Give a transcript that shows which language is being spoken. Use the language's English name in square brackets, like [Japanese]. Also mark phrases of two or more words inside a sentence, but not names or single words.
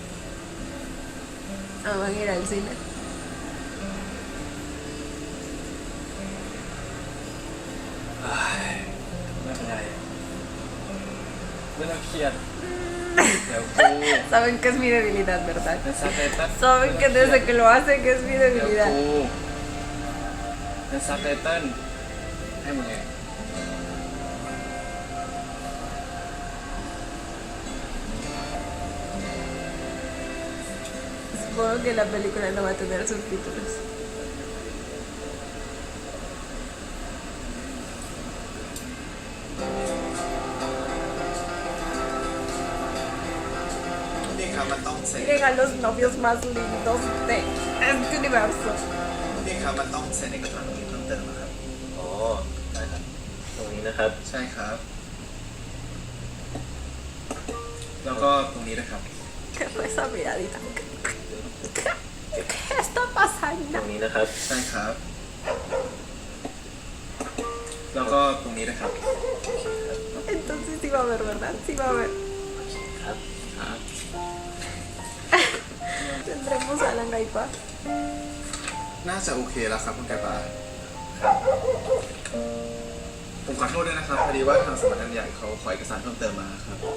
[Spanish] Ah, van a ir al cine. [Thai] ไม่เป็นไร ไม่ต้องเครียด เดี๋ยวกู [Spanish] Saben que es mi debilidad, ¿verdad? [Thai] เป็นซับไตเติ้ล [Spanish] Saben que desde que lo hacen que es mi [Thai] เดี๋ยว [Spanish] debilidad. [Thai] กูเป็นซับไตเติ้ลให้มึงเอง [Spanish] Supongo que la película no va a tener subtítulos. [Thai] นี่ครับมันต้องเซ็น [Spanish] Miren a los novios más lindos de este universo. [Thai] นี่ครับมันต้องเซ็นเอกสารตรงนี้เพิ่มเติมนะครับ อ๋อ ได้ครับ ตรงนี้นะครับ ใช่ครับ แล้วก็ตรงนี้นะครับ [Spanish] ¿Qué fue esa miradita? ¿Qué está [Thai] ต [Spanish] pasando? [Thai] รงนี้นะครับ ใช่ครับ แล้วก็ตรงนี้นะครับ [Spanish] Entonces sí va a haber, ¿verdad? Sí va a haber. [Thai] ครับ [Spanish] Tendremos a la Naipa. [Thai] น่าจะโอเคแล้วครับคุณไก่ปลาผมขอโทษด้วยนะครับพอดีว่าทางสำนักงานใหญ่เขาขอเอกสารเพิ่มเติมมาครับ